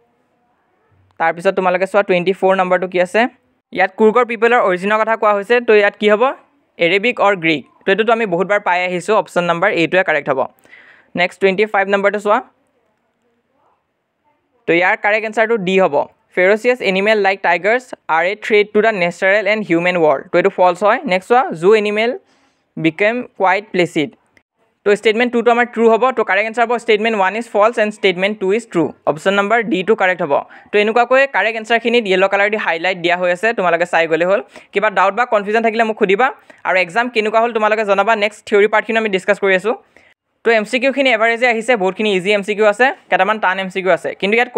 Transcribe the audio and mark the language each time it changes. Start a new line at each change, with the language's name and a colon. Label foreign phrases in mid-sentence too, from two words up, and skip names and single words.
Assamese: তাৰ পিছত তোমালোকে চোৱা 24 নম্বৰটো কি আছে ইয়াত কুৰ্গৰ পিপলৰ অৰিজিনৰ কথা কোৱা হৈছে তো ইয়াত কি হ'ব
English: Arabic or Greek
Assamese: তো এটো আমি বহুতবাৰ পাই আহিছো
English: option number
Assamese: এ টো কাৰেক্ট হ'ব নেক্সট 25 নম্বৰটো চোৱা
Hindi: तो यार
English: correct answer
Assamese: तो डी হ'ব
English: ferocious animal like tigers are a threat to the natural and human world
Assamese: तो এটো ফলস হয় নেক্সট জু
English: animal became quite placid
Assamese: তো ষ্টেটমেণ্ট 2 টো আমাৰ ট্ৰু হ'ব তো
English: correct answer
Assamese: হ'ব
English: statement 1 is false and statement 2 is true option number D
Assamese: টো কাৰেক্ট হ'ব তো এনেকুৱাকৈ কাৰেক্ট এনসাৰখিনিত
English: yellow colour
Assamese: দি হাইলাইট দিয়া হৈ আছে তোমালোকে চাই গ'লে হ'ল কিবা ডাউট বা কনফিউজন থাকিলে মোক সুধিবা আৰু এক্সাম কেনেকুৱা হ'ল তোমালোকে জনাবা
English: next theory
Assamese: পাৰ্টখিনি আমি ডিছকাছ কৰি আছোঁ তো এমচিকিউখিনি এভাৰেজে আহিছে বহুতখিনি
English: easy MCQ
Assamese: আছে কেইটামান টান এমচিকিউ আছে কিন্তু ইয়াত